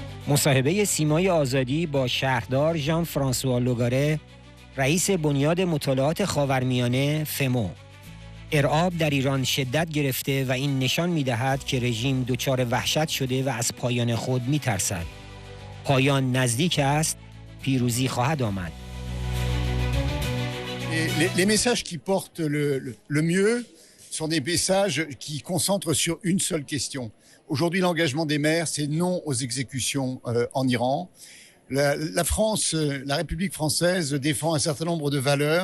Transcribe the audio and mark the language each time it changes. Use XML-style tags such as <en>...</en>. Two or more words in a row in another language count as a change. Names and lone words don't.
<fa>مصاحبه سیمای آزادی با شهردار ژان فرانسوا لوگاره رئیس بنیاد مطالعات خاورمیانه فمو. ارعاب در ایران شدت گرفته و این نشان می‌دهد که رژیم دچار وحشت شده و از پایان خود می‌ترسد. پایان نزدیک است، پیروزی خواهد آمد.</fa> <fr>Les messages qui portent le mieux sont des messages qui concentrent sur une seule question. Aujourd'hui, l'engagement des maires, c'est non aux exécutions en Iran. La France, la République française défend un certain nombre de valeurs.</fr>